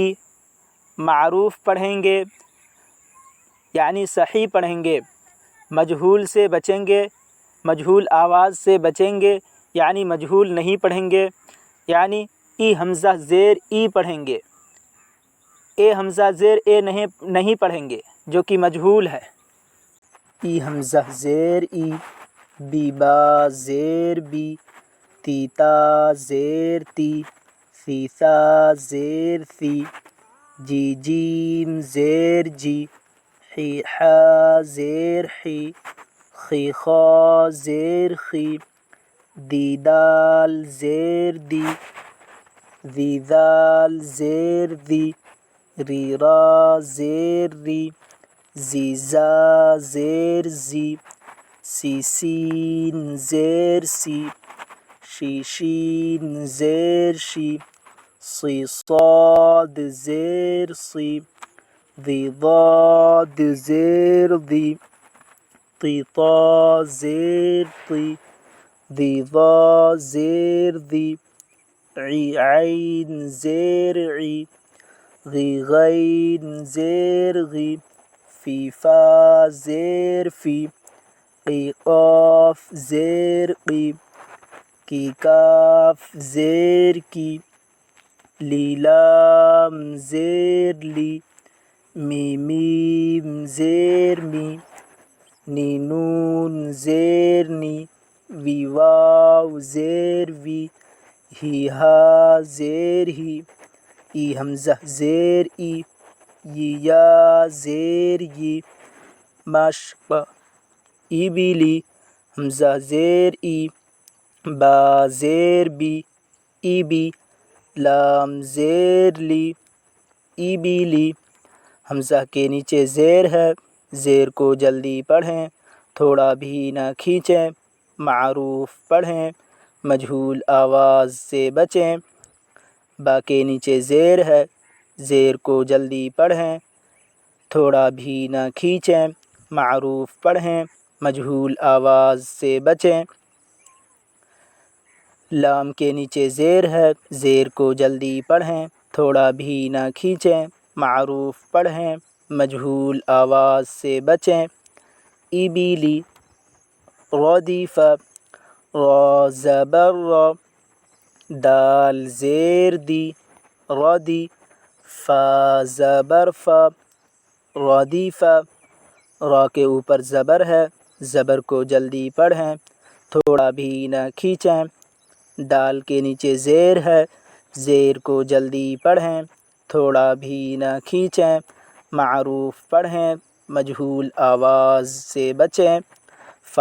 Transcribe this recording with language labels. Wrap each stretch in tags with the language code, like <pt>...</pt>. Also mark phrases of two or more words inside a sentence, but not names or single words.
<ur>معروف پڑھیں گے یعنی صحیح پڑھیں گے. مجہول سے بچیں گے، مجہول آواز سے بچیں گے یعنی مجہول نہیں پڑھیں گے، یعنی ای حمزہ زیر ای پڑھیں گے. اے حمزہ زیر اے نہیں پڑھیں گے جو کہ مجہول ہے. ای حمزہ زیر ای. بی با زیر بی. تیتا زیر تی. سیسا زیر سی. جی جیم زیر جی. حی حا زیر حی. خی خا زیر خی. دی دال زیر دی. ذی ذال زیر ذی. ری را زیر ری. زی زا زیر زی. سی سین زیر سی. شی شین زیر شی. صی صاد زیر صی. ذی ضاد زیر ذی. طی طا زیر طی. ذی ضا زیر ذی. عی عین زیر عی. غی غین زیر غی. فی فا زیر فی. قی قاف زیر قی. کی کاف زیر کی. لی لام زیر لی. می میم زیر می. نی نون زیر نی. وی واو زیر وی. ہی ہا زیر ہی. ای حمزہ زیر ای. ی یا زیر ی. مشق ای بی لی. حمزہ زیر ای. با زیر بی. ای بی. لام زیر لی. ای بی لی. حمزہ کے نیچے زیر ہے. زیر کو جلدی پڑھیں، تھوڑا بھی نہ کھینچیں. معروف پڑھیں، مجہول آواز سے بچیں. با کے نیچے زیر ہے. زیر کو جلدی پڑھیں، تھوڑا بھی نہ کھینچیں. معروف پڑھیں، مجہول آواز سے بچیں. لام کے نیچے زیر ہے. زیر کو جلدی پڑھیں، تھوڑا بھی نہ کھینچیں. معروف پڑھیں، مجہول آواز سے بچیں. ای بی لی. ردیف. را زبر را. دال زیر دی. ردی. فا زبر فا. ردیف. را کے اوپر زبر ہے. زبر کو جلدی پڑھیں، تھوڑا بھی نہ کھینچیں. دال کے نیچے زیر ہے. زیر کو جلدی پڑھیں، تھوڑا بھی نہ کھینچیں. معروف پڑھیں، مجہول آواز سے بچیں.</ur>